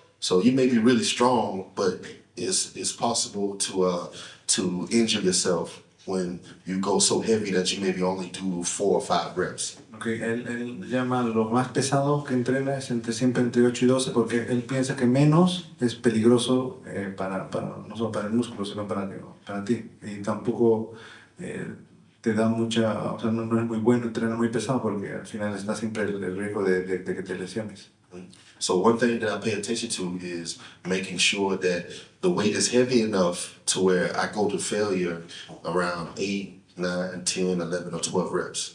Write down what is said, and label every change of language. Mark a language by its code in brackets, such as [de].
[en] So you may be really strong, but it's possible to injure yourself when you go so heavy that you maybe only do 4 or 5 reps. [es] Okay, él llama lo más pesado que entrena es siempre entre 8 y 12 porque él piensa que menos es peligroso no solo para el músculo, sino para ti. Y tampoco te da mucha, o sea, no es muy bueno entrenar muy pesado porque al final está siempre el riesgo de que te lesiones. [en] So one thing that I pay attention to is making sure that the weight is heavy enough to where I go to failure around 8, 9, 10, 11, or 12 reps.